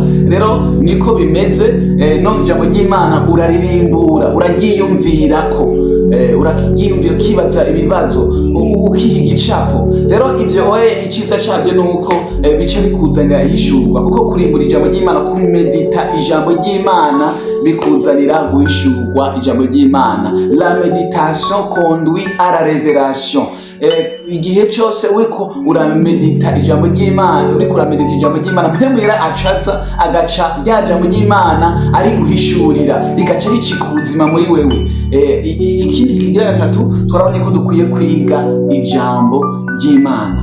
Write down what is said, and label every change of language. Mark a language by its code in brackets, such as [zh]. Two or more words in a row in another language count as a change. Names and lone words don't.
[rn] Rero niko bimeze no ijambo ry'Imana uraririmbura, uraryiyumvirako, uraryiyumvira, ukibaza ibibazo, ukiha igicapo. Rero ibyo iciza cyabyo ni uko bica bikuzanira ihishurwa, kuko kurimbura ijambo ry'Imana, kumedita ijambo ry'Imana bikuzanira guhishurwa ijambo ry'Imana. [fr] La méditation conduit à la révélation. [rn] Igihe cyose uriko uramedita ijambo ry'Imana, mpemwira agaca rya jambo ry'Imana ari guhishurira, rigaca ricika ubuzima muri wewe. Ikindi kigira gatatu, twarabonye ko dukwiye kwiga ijambo ry'Imana.